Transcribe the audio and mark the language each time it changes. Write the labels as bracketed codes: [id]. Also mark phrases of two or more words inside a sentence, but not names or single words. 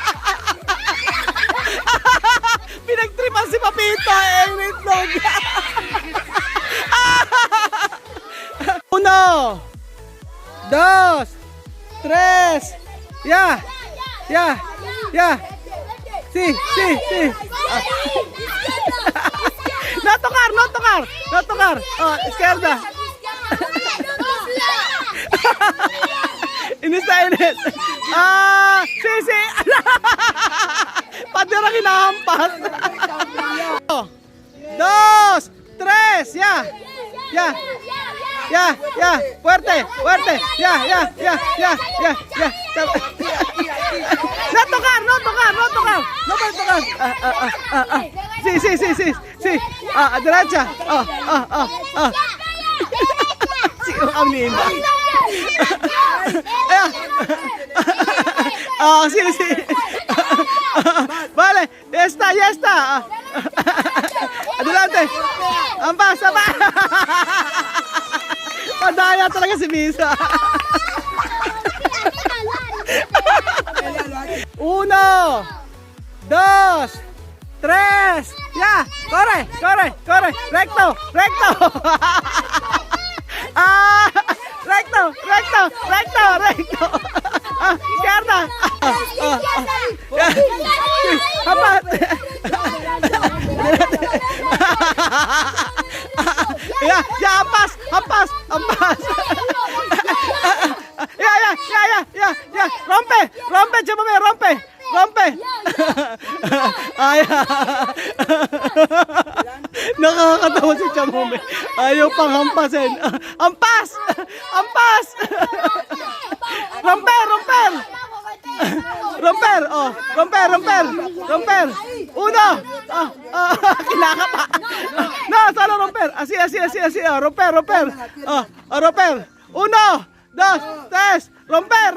[tl] Pinagtripan si Papito, itlog. [es] 2, 3. Ya. Ya. Ya. Si. No tocar. Oh, izquierda. [tl] Inis. Si. Pati rin hinahampas. [es] 2, 3. Ya. Fuerte. Ya. No tocar. No puedes tocar. Sí. Derecha. Sí, [tl] ang linda. [es] Sí. Vale, ya está. Adelante. [tl] Ampas. Padaya talaga si Misa. [es] 1, 2, 3. Ya, corre. Recto. Recto. Izquierda. Apa? Ya, ampas. Ya. Rompe, chamame, rompe. Ay. [tl] Nakakatawa si chamame. Ayaw pang hampasin. Ampas. [es] Romper. 1. Kinakapa. No, solo romper. Así. Romper. Romper. 1, 2, 3. Romper.